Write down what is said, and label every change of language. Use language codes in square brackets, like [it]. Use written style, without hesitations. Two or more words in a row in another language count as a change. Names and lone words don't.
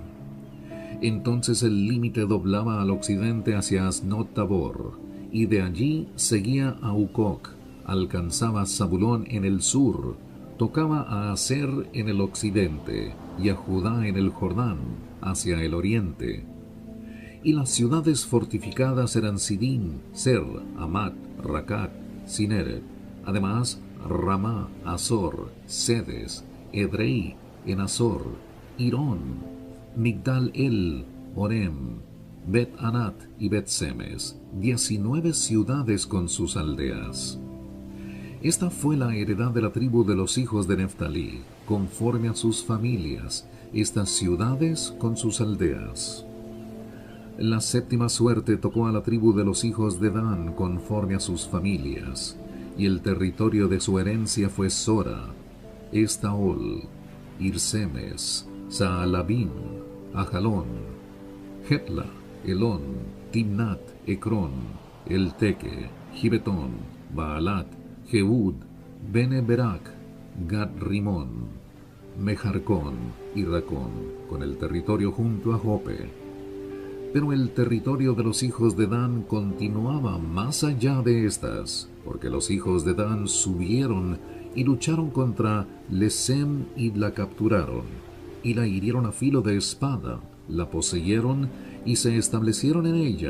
[es] Entonces el límite doblaba al occidente hacia Asnot Tabor, y de allí seguía a Ucoc, alcanzaba Zabulón en el sur, tocaba a Aser en el occidente, y a Judá en el Jordán, hacia el oriente. Y las ciudades fortificadas eran Sidín, Ser, Amat, Racat, Cineret, además Ramá, Azor, Sedes, Edrei, Enazor, Irón, Migdal El, Orem, Bet Anat y Bet Semes, 19 ciudades con sus aldeas. Esta fue la heredad de la tribu de los hijos de Neftalí, conforme a sus familias, estas ciudades con sus aldeas. La séptima suerte tocó a la tribu de los hijos de Dan, conforme a sus familias, y el territorio de su herencia fue Sora, Estaol, Irsemes, Saalabim, Ajalón, Hetla, Elón, Timnat, Ecrón, Elteque, Gibetón, Baalat, Jehud, Bene-Berak, Gad-Rimón, Mejarcón y Racón, con el territorio junto a Jope. Pero el territorio de los hijos de Dan continuaba más allá de estas, porque los hijos de Dan subieron y lucharon contra Lesem y la capturaron, y la hirieron a filo de espada, la poseyeron y se establecieron en ella.